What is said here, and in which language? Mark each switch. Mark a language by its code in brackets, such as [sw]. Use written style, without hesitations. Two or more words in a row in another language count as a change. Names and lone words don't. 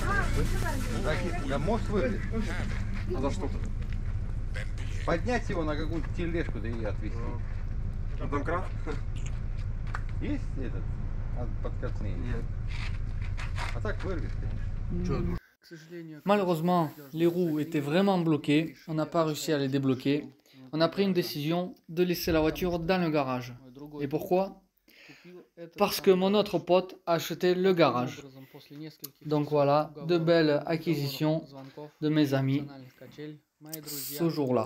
[ru] Да мост выглядит. А за что? Поднять его на какую-то тележку, да и отвезти. А домкрат? Есть этот? Подкатные? Нет. А так вырвет, конечно. [fr] Malheureusement, les roues étaient vraiment bloquées. On n'a pas réussi à les débloquer. On a pris une décision de laisser la voiture dans le garage. Et pourquoi? Parce que mon autre pote a acheté le garage. Donc voilà, de belles acquisitions de mes amis ce jour-là.